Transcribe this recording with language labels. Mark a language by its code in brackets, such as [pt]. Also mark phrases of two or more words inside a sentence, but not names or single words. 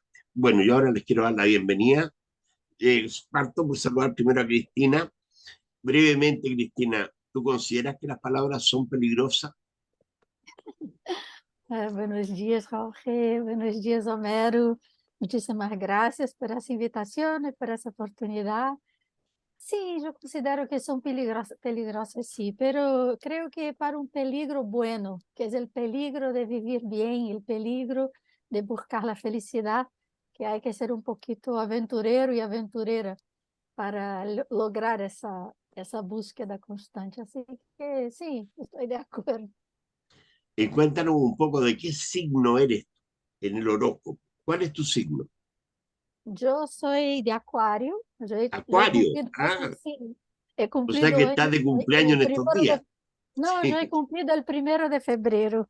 [es] Bueno, yo ahora les quiero dar la bienvenida. Parto por saludar primero a Cristina. Brevemente, Cristina, ¿tú consideras que las palabras son peligrosas? Buenos dias, Jorge. Buenos dias, [pt] Homero. [es] Muchísimas gracias [pt] por essa invitação e por essa oportunidade. Sim, eu considero que são peligrosas, sim, [es] pero creo que para [pt] um peligro bueno, que é o peligro de viver bem, o peligro de buscar a felicidade, que há que ser um pouquito aventureiro e aventureira para lograr essa búsqueda constante. Assim que, sim, estou de acordo. [es] Cuéntanos un poco de qué signo eres en el horóscopo. ¿Cuál es tu signo? Yo soy de Acuario, yo he Acuario. cumplido, Ah, sí, he o sea cumplido que estás de cumpleaños el en estos primero días. de, no, yo he Sí. cumplido el 1 de febrero.